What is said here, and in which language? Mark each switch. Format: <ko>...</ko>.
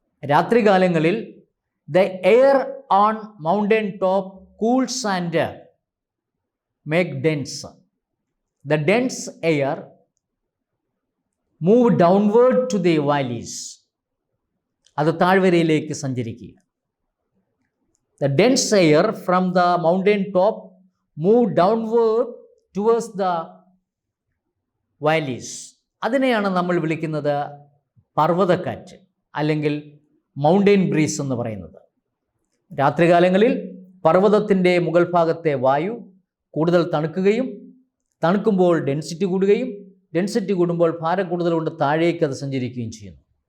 <ml>രാത്രികാലങ്ങളിൽ</ml> <en>The air on mountain top cools and make dense. The dense air move downward to the valleys.</en> <ml>അത് താഴ്വരയിലേക്ക് സഞ്ചരിക്കുക.</ml> <en>The dense air from the mountain top move downward towards the valleys.</en> <ml>അതിനെയാണ് നമ്മൾ വിളിക്കുന്നത് പർവ്വതക്കാറ്റ് അല്ലെങ്കിൽ mountain breeze എന്ന് പറയുന്നത്. രാത്രികാലങ്ങളിൽ പർവ്വതത്തിൻ്റെ മുകൾ ഭാഗത്തെ വായു കൂടുതൽ തണുക്കുമ്പോൾ ഡെൻസിറ്റി കൂടുകയും ഡെൻസിറ്റി കൂടുമ്പോൾ ഭാരം കൂടുതൽ കൊണ്ട് താഴേക്ക് അത് സഞ്ചരിക്കുകയും ചെയ്യുന്നു.</ml>